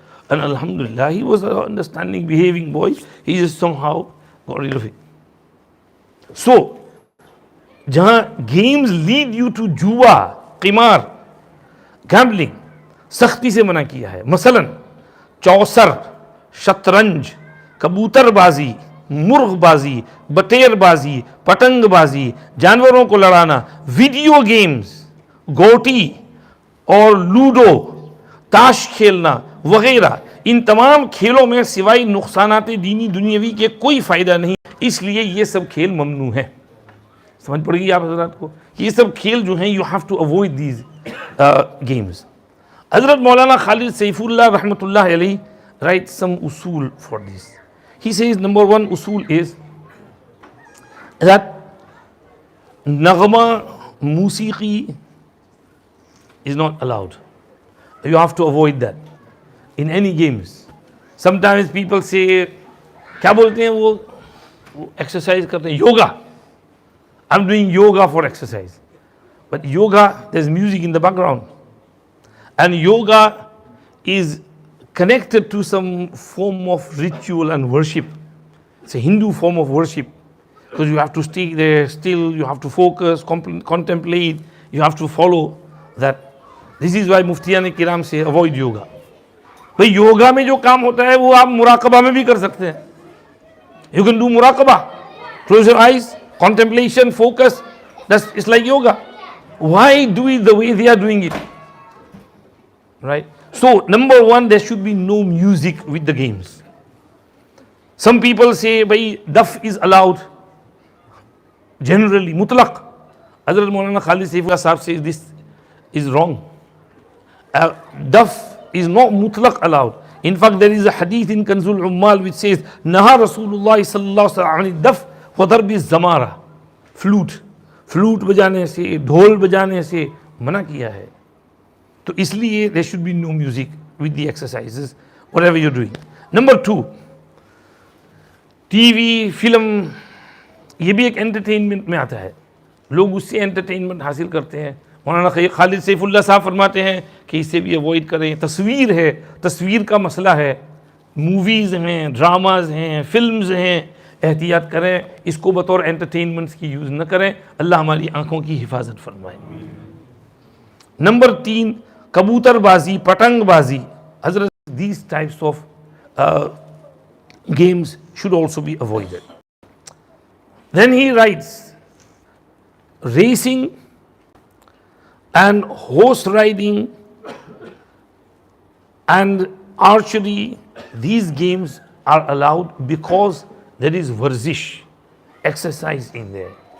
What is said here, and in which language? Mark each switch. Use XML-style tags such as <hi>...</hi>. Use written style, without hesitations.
<en>And Alhamdulillah, he was an understanding, behaving boy. He just somehow got rid of it.</en> <hi>So, जहाँ</hi> <en>games lead you to</en> <hi>जुआ, क़िमार, gambling, सख्ती से मना किया है. मसलन चौसर, शतरंज, कबूतरबाजी, मुर्गबाजी, बटेरबाजी, पतंगबाजी, जानवरों को लड़ाना, वीडियो गेम्स, गोटी और लूडो, ताश खेलना वगैरह, इन तमाम खेलों में सिवाय नुकसानात दीनी दुनियावी के कोई फ़ायदा नहीं, इसलिए ये सब खेल ममनू है. समझ पड़ेगी आप हजरात को, ये सब खेल जो हैं,</hi> <en>You have to avoid these games. हजरत मौलाना खालिद सैफुल्लाह रहमतुल्लाह अलैह write some usul for this. He says number one usul is that nagma, musiqi is not allowed. You have to avoid that in any games. Sometimes people say,</en> <hi>क्या बोलते हैं वो</hi> <en>exercise करते हैं, yoga. I'm doing yoga for exercise. But yoga, there's music in the background. And yoga is connected to some form of ritual and worship. It's a Hindu form of worship. Because you have to stay there still, you have to focus, contemplate, you have to follow that. This is why Muftiyan Kiram say avoid yoga.</en> <hi>भाई योगा में जो काम होता है वो आप मुराकबा में भी कर सकते हैं.</hi> <en>You can do muraqabah. Close your eyes, contemplation, focus. It's like yoga. Why do it the way they are doing it? Right? So, number one, there should be no music with the games. Some people say, bhai, daf is allowed. Generally, mutlaq. Hazrat Maulana Khalid Saifullah Sahab says this is wrong. Daf is not mutlaq allowed. In fact, there is a hadith in Kanzul Ummal which says, Naha Rasulullah sallallahu alaihi wasallam daf wa darbi zamara. Flute.</en> <hi>Flute बजाने से, ढोल बजाने से मना किया है. तो इसलिए</hi> <en>there should be no music with the exercises, whatever you're doing. Number two,</en> <hi>TV, film, ये भी एक entertainment में आता है. लोग उससे entertainment हासिल करते हैं. मौलाना खालिद सैफुल्लाह साहब फरमाते हैं कि इसे भी अवॉइड करें. तस्वीर है, तस्वीर का मसला है, मूवीज़ हैं, ड्रामाज हैं, फिल्म्स हैं, एहतियात करें, इसको बतौर एंटरटेनमेंट्स की यूज़ न करें. अल्लाह हमारी आँखों की हिफाजत फरमाए. नंबर तीन, कबूतरबाजी, पतंगबाजी.</hi> <en>हजरत these types of games should also be avoided. Then he writes, racing and horse riding and archery, these games are allowed because there is warzish, exercise in there.</en>